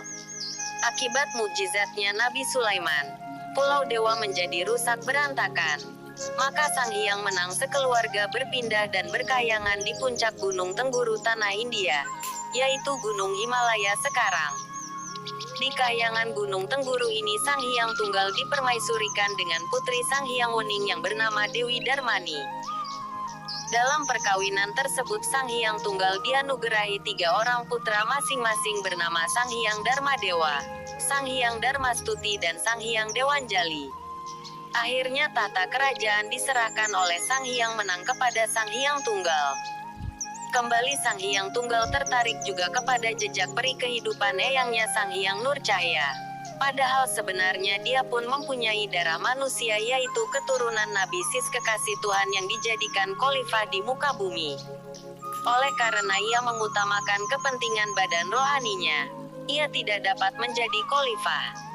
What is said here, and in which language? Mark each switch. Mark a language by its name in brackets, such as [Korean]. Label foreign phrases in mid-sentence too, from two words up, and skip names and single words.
[Indonesian] Akibat mukjizatnya Nabi Sulaiman, Pulau Dewa menjadi rusak berantakan. Maka Sang Hyang Menang sekeluarga berpindah dan berkahyangan di puncak Gunung Tengguru tanah India, yaitu Gunung Himalaya sekarang. Di kahyangan Gunung Tengguru ini Sang Hyang Tunggal dipermaisurikan dengan putri Sang Hyang Wening yang bernama Dewi Darmani. Dalam perkawinan tersebut Sang Hyang Tunggal dianugerahi 3 orang putra masing-masing bernama Sang Hyang Darmadewa, Sang Hyang Darmastuti dan Sang Hyang Dewanjali. Akhirnya tahta kerajaan diserahkan oleh Sang Hyang Menang kepada Sang Hyang Tunggal. Kembali Sang Hyang Tunggal tertarik juga kepada jejak peri kehidupan eyangnya Sang Hyang Nurcahya. Padahal sebenarnya dia pun mempunyai darah manusia, yaitu keturunan Nabi Sis kekasih Tuhan yang dijadikan khalifah di muka bumi. Oleh karena ia mengutamakan kepentingan badan rohaninya, ia tidak dapat menjadi khalifah.